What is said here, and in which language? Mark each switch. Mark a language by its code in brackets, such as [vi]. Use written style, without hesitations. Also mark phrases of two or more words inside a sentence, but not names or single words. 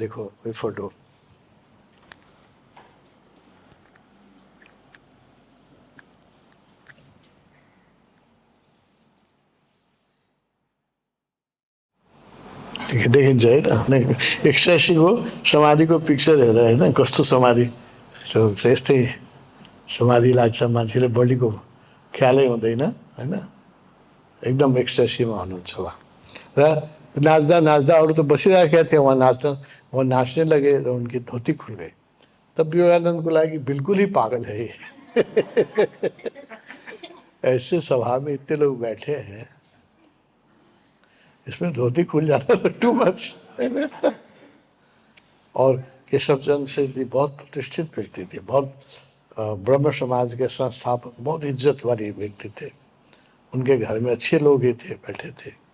[hi] देखो कोई फोटो, देखिए ना, [ne] एक्सटेसी को समाधि को पिक्चर हेरेर होइन कस्तो समाधि, त्यो यस्तै समाधि लाग्छ, मान्छेले बडीको ख्यालै हुँदैन, होइन, एकदम एक्सटेसीमा हुनुहुन्छ उहाँ। र नाच्दा नाच्दा अरू त बसिरहेका थिए, उहाँ नाच्ने लगे र [hi] उनकी धोती खुल गई। तब विवेकानंद को लगा कि बिल्कुल ही पागल है ये। ऐसे सभा में इतने लोग बैठे हैं, इसमें धोती खुल जाता तो [en] too much. [hi] और केशव चंद्र सेठ जी बहुत प्रतिष्ठित व्यक्ति थे, बहुत ब्रह्म समाज के संस्थापक, बहुत इज्जत वाले व्यक्ति थे, उनके घर में अच्छे लोग ही थे, बैठे थे।